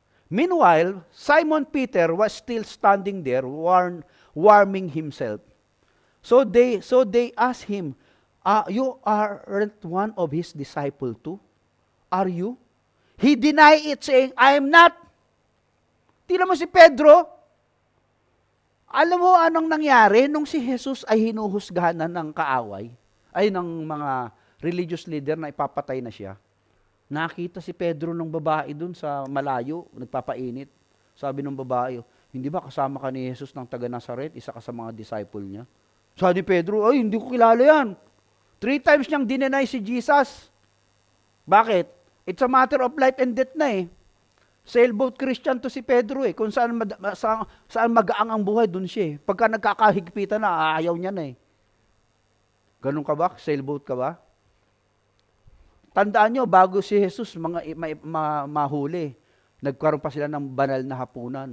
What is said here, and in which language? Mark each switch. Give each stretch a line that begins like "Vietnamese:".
English: Meanwhile, Simon Peter was still standing there, warming himself. So they asked him, you aren't one of his disciples too? Are you? He denied it, saying, I am not.
Filipino: Tingnan mo si Pedro. Alam mo anong nangyari nung si Jesus ay hinuhusgahan ng kaaway, ay ng mga religious leader na ipapatay na siya? Nakita si Pedro ng babae dun sa malayo, nagpapainit. Sabi ng babae, hindi ba kasama ka ni Jesus ng taga Nazaret, isa ka sa mga disciple niya? Sabi ni Pedro, ay hindi ko kilala yan. 3 times niyang dinenay si Jesus. Bakit?
English: It's a matter of life and death
Filipino: na eh. Sailboat Christian to si Pedro eh. Kung saan magaang ang buhay, dun siya eh. Pagka nagkakahigpitan na, ayaw niya na eh. Ganun ka ba? Sailboat ka ba? Tandaan nyo, bago si Jesus mahuli, nagkaroon pa sila ng banal na hapunan.